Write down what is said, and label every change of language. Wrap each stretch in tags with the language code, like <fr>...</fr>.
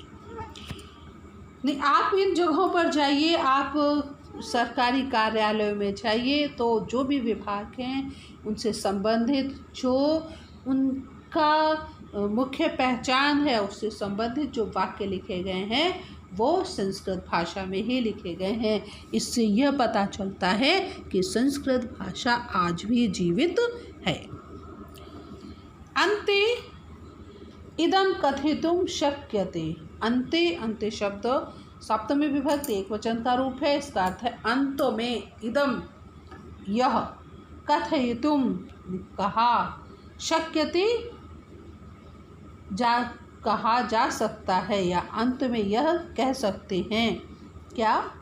<hi>नहीं, आप इन जगहों पर जाइए, आप सरकारी कार्यालयों में जाइए तो जो भी विभाग हैं उनसे संबंधित जो उनका मुख्य पहचान है उससे संबंधित जो वाक्य लिखे गए हैं वो संस्कृत भाषा में ही लिखे गए हैं। इससे यह पता चलता है कि संस्कृत भाषा आज भी जीवित है।</hi> <sa>अन्ते इदं कथितुं शक्यते।</sa> <hi>अन्ते, अन्ते शब्द सप्तमी विभक्ति एक वचन का रूप है। इसका अर्थ है अंत में, इदम यह, कथयितुम कहा, शक्यते जा कहा जा सकता है या अंत में यह कह सकते हैं। क्या?</hi>